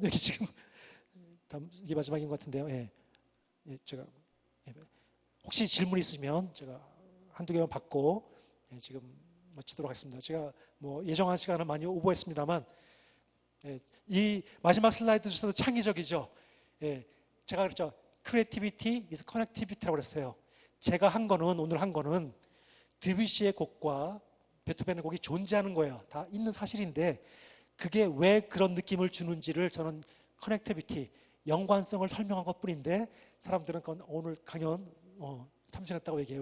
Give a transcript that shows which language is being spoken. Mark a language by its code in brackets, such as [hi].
[ko] 여기 지금 이게 마지막인 것 같은데요. 제가 혹시 질문 있으면 제가 한두 개만 받고 지금 마치도록 하겠습니다. 제가 뭐 예정한 시간을 많이 오버했습니다만, 이 마지막 슬라이드 중에서도 창의적이죠. 제가 그랬죠. [en] Creativity is connectivity라고 [ko] 그랬어요. 제가 오늘 한 거는 드뷔시의 곡과 베토벤의 곡이 존재하는 거예요. 다 있는 사실인데, 그게 왜 그런 느낌을 주는지를 저는 커넥티비티, 연관성을 설명한 것 뿐인데, 사람들은 오늘 강연 참신했다고 얘기해요.